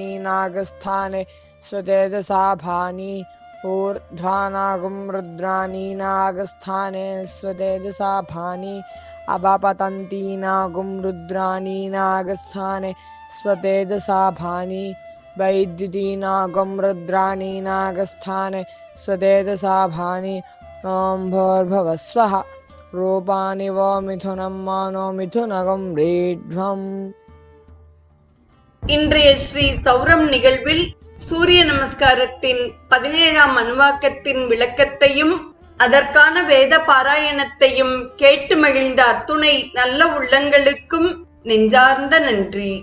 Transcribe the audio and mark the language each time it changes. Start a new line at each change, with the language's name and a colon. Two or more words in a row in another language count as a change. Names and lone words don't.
Sanskrit: नागस्थाने स्वतेजसाभानि ऊर्ध्वा नागं रुद्राणी नागस्थाने स्वतेजसाभानि अवपतन्ती नागं रुद्राणी नागस्थाने स्वतेजसाभानि वैद्युती नागं रुद्राणी नागस्थाने स्वतेजसाभानि ओं भूर्भुवस्वः रूपाणि वो मिथुनं मानो मिथुनगं रेढ्वम्.
Tamil: இன்றைய ஸ்ரீ சௌரம் நிகழ்வில் சூரிய நமஸ்காரத்தின் 17ஆம் அணுவாக்கத்தின் விளக்கத்தையும் அதற்கான வேத பாராயணத்தையும் கேட்டு மகிழ்ந்த அத்துணை நல்ல உள்ளங்களுக்கும் நெஞ்சார்ந்த நன்றி.